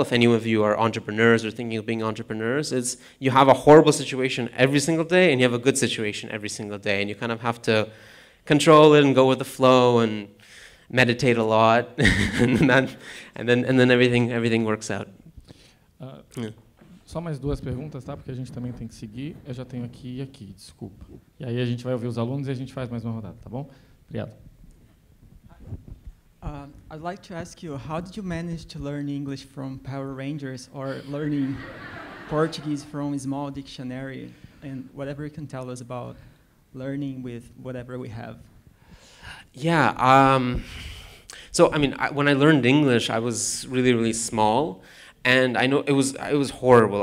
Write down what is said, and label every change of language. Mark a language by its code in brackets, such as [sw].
[en] If any of you are entrepreneurs or thinking of being entrepreneurs, is you have a horrible situation every single day, and you have a good situation every single day, and you kind of have to control it and go with the flow and meditate a lot, and then everything works out. Yeah. [pt] Só mais duas perguntas, tá? Porque a gente também tem que seguir. Eu já tenho aqui e aqui, desculpa. E aí a gente vai ouvir os alunos e a gente faz mais uma rodada, tá bom? Obrigado. [en] I'd like to ask you, how did you manage to learn English from Power Rangers, or learning Portuguese from a small dictionary, and whatever you can tell us about learning with whatever we have? Yeah, so I mean, when I learned English, I was really, really small, and I know it was horrible.